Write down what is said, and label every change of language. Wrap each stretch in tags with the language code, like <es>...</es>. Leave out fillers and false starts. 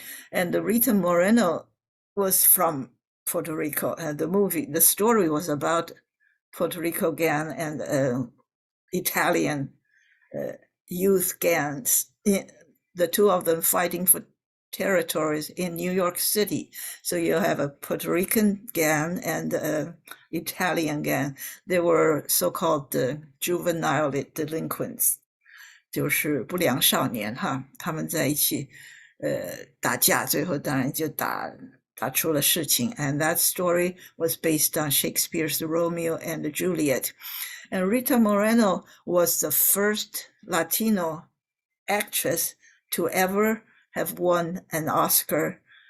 <en>And Rita Moreno was from Puerto Rico, and the story was about Puerto Rico gang and Italian youth gangs, the two of them fighting for territories in New York City. So you have a Puerto Rican gang and an Italian gang. They were so-called juvenile delinquents,</en> <zh>就是不良少年哈，他们在一起打架，最后当然就打出了事情。</zh> <en>And that story was based on Shakespeare's Romeo and Juliet. And Rita Moreno was the first Latino actress to ever have won an Oscar.</en>